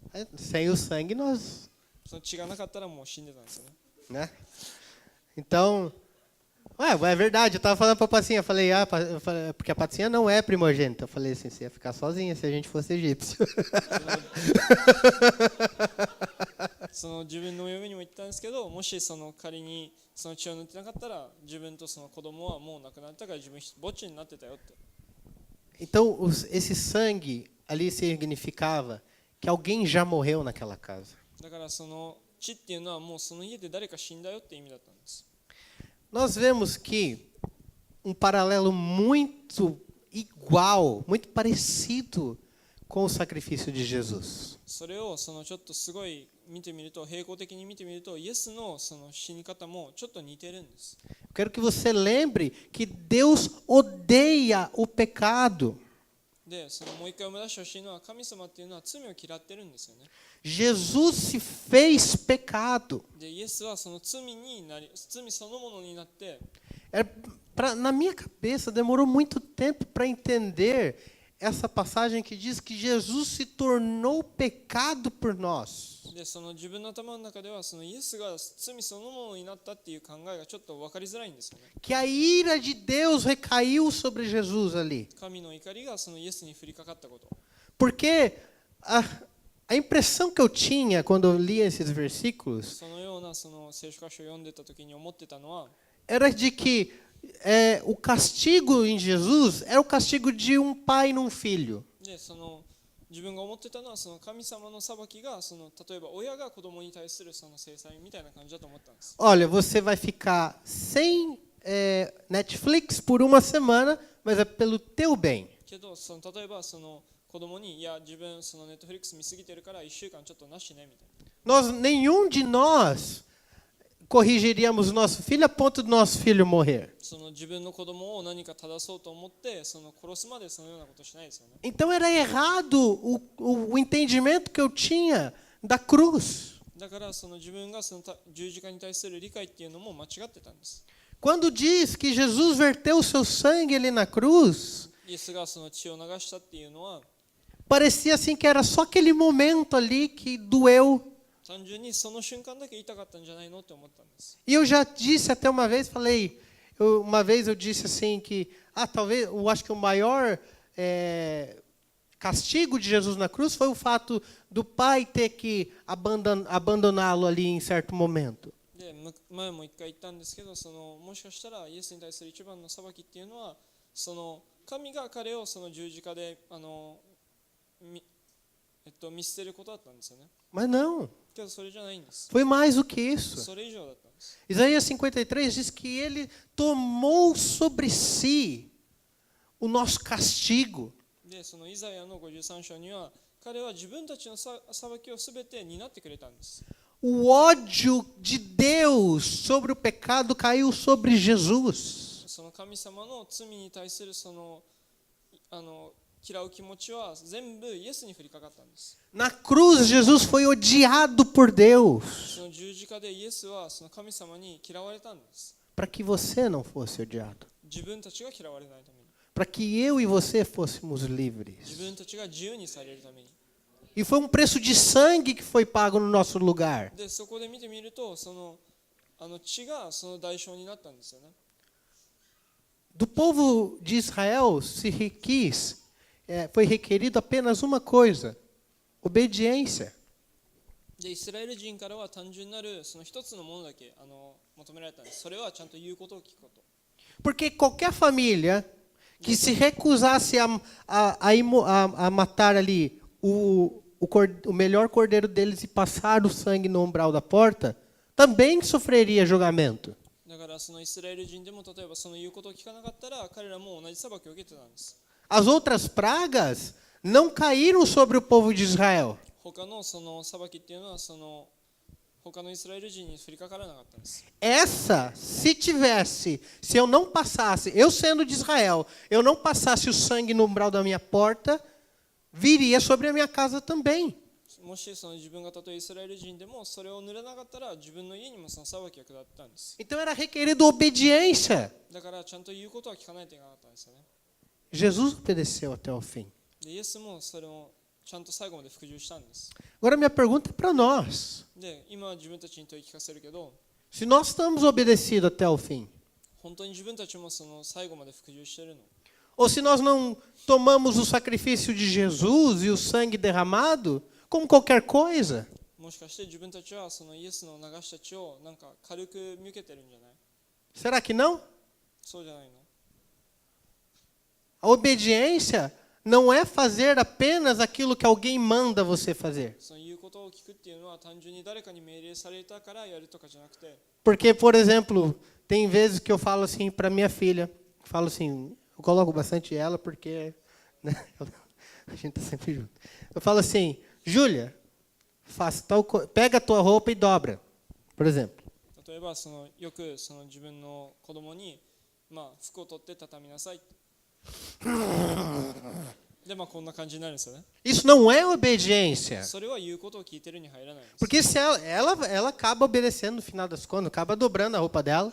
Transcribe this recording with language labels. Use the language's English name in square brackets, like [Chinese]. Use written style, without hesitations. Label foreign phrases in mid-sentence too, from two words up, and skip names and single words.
[Portuguese] sem o sangue nós, [Japanese] その血がなかったらもう死んでたんですよね。 [Portuguese] né? Então, é verdade, eu estava falando para a Patinha, eu falei, porque a Patinha não é primogênita. Eu falei assim, você ia ficar sozinha se a gente fosse egípcio. [Japanese] その自分の嫁にも言ったんですけど、もしその仮にその血を塗ってなかったら自分とその子供はもう亡くなったから自分ぼっちになってたよって。 [Portuguese] Então, esse sangue ali significava que alguém já morreu naquela casa. [Japanese] だからその血っていうのはもうその家で誰か死んだよって意味だったんです。 [Portuguese] Nós vemos que um paralelo muito igual, muito parecido com o sacrifício de Jesus. [Japanese] それをそのちょっとすごい見てみると平行的に見てみるとイエスのその死に方もちょっと似てるんです。 [Portuguese] Quero que você lembre que Deus odeia o pecado. [Japanese] で、そのもう一回思い出してほしいのは神様っていうのは罪を嫌ってるんですよね。 [Portuguese] Jesus se fez pecado. [Japanese] で、イエスはその罪そのものになって、 [Portuguese] Na minha cabeça demorou muito tempo para entender essa passagem que diz que Jesus se tornou pecado por nós. [Japanese] で、その自分の頭の中ではそのイエスが罪そのものになったっていう考えがちょっと分かりづらいんですよね。 [Portuguese] Que a ira de Deus recaiu sobre Jesus ali. [Japanese] 神の怒りがそのイエスに降りかかったこと。 [Portuguese] Porque a impressão que eu tinha quando eu lia esses versículos [Japanese] そのようなその聖書箇所を読んでた時に思ってたのは、 [Portuguese] era de que o castigo em Jesus era o castigo de um pai num filho. [Japanese] で、その自分が思ってたのはその神様の裁きがその例えば親が子供に対するその制裁みたいな感じだと思ったんです。 [Portuguese] Olha, você vai ficar sem Netflix por uma semana, mas é pelo teu bem. [Japanese] けどその例えばその子供にいや自分そのネットフリックス見すぎてるから1週間ちょっとなしねみたいな。 [Portuguese] Nenhum de nós corrigiríamos nosso filho a ponto do nosso filho morrer? [Japanese] その自分の子供を何か正そうと思ってその殺すまでそのようなことしないですよね。 [Portuguese] Então era errado o entendimento que eu tinha da cruz. [Japanese] だからその自分がその十字架に対する理解っていうのも間違ってたんです。 [Portuguese] Quando diz que Jesus verteu o seu sangue ali na cruz, [Japanese] イエスがその血を流したっていうのは [Portuguese] parecia assim que era só aquele momento ali que doeu. [Japanese] 単純にその瞬間だけ痛かったんじゃないのって思ったんです。 [Portuguese] E eu já disse até uma vez, uma vez eu disse assim que, talvez, eu acho que o maior castigo de Jesus na cruz foi o fato do pai ter que abandoná-lo ali em certo momento. [Japanese] で、前も一回言ったんですけど、そのもしかしたらイエスに対する一番の裁きっていうのは、その神が彼をその十字架で見捨てることだったんですよね。 [Portuguese] Mas não, [Japanese] けどそれじゃないんです。 [Portuguese] foi mais do que isso. [Japanese] それ以上だったんです。 [Portuguese] Isaías 53 diz que ele tomou sobre si o nosso castigo. [Japanese] で、そのイザヤの53章には、彼は自分たちの裁きをすべて担ってくれたんです。 [Portuguese] O ódio de Deus sobre o pecado caiu sobre Jesus. [Japanese] その神様の罪に対するその嫌う気持ちは全部イエスに降りかかったんです。 [Portuguese] Na cruz, Jesus foi odiado por Deus [Japanese] その十字架でイエスはその神様に嫌われたんです。 [Portuguese] para que você não fosse odiado, [Japanese] 自分たちが嫌われないために、 [Portuguese] para que eu e você fôssemos [Japanese] 自 [Portuguese] livres. [Japanese] 分たちが自由にされるために。 [Portuguese] E foi um preço de sangue que foi pago no nosso lugar. [Japanese] で、そこで見てみると、その血がその代償になったんですよね。 [Portuguese] Do povo de Israel foi requerido apenas uma coisa: obediência. [Japanese] で、イスラエル人からは単純なるその一つのものだけ求められたんです。それはちゃんと言うことを聞くこと。 [Portuguese] Porque qualquer família que se recusasse a matar ali o melhor cordeiro deles e passar o sangue no umbral da porta, também sofreria julgamento. [Japanese] だからそのイスラエル人でも例えばその言うことを聞かなかったら彼らも同じ裁きを受けてたんです。 [Portuguese] As outras pragas não caíram sobre o povo de Israel. [Japanese] 他のその裁きっていうのはその他のイスラエル人に降りかからなかったんです。 [Portuguese] Essa, se eu não passasse, eu sendo de Israel, eu não passasse o sangue no umbral da minha porta, viria sobre a minha casa também. [Japanese] もしその自分がたとえイスラエル人でもそれを塗れなかったら自分の家にもその裁きが下ったんです。 [Portuguese] Então era requerido obediência. [Japanese] だからちゃんと言うことは聞かないといけなかったんですよね。 [Portuguese] Jesus obedeceu até o fim. [Japanese] で、イエスもそれをちゃんと最後まで服従したんです。 [Portuguese] Agora minha pergunta é para nós. [Japanese] で、今は自分たちに問い聞かせるけど、 [Portuguese] Se nós estamos obedecidos até o fim, [Japanese] 本当に自分たちもその最後まで服従しているの？ [Portuguese] ou se nós não tomamos o sacrifício de Jesus e o sangue derramado como qualquer coisa, [Japanese] もしかして自分たちはそのイエスの流した血をなんか軽く見受けてるんじゃない？ [Portuguese] será que não? [Japanese] そうじゃないの？ [Portuguese] A obediência não é fazer apenas aquilo que alguém manda você fazer. [Japanese] その言うことを聞くっていうのは単純に誰かに命令されたからやるとかじゃなくて、 [Portuguese] Porque, por exemplo, tem vezes que eu falo assim para minha filha, falo assim, eu coloco bastante ela porque, né, a gente está sempre junto. Eu falo assim, Júlia, pega a tua roupa e dobra, por exemplo. [Japanese] 例えばそのよくその自分の子供に服を取って畳みなさいって。で、こんな感じになるんですよね。 [Portuguese] Isso não é obediência. [Japanese] それは言うことを聞いてるに入らないんです。 [Portuguese] Porque se ela acaba obedecendo no final das contas, acaba dobrando a roupa dela.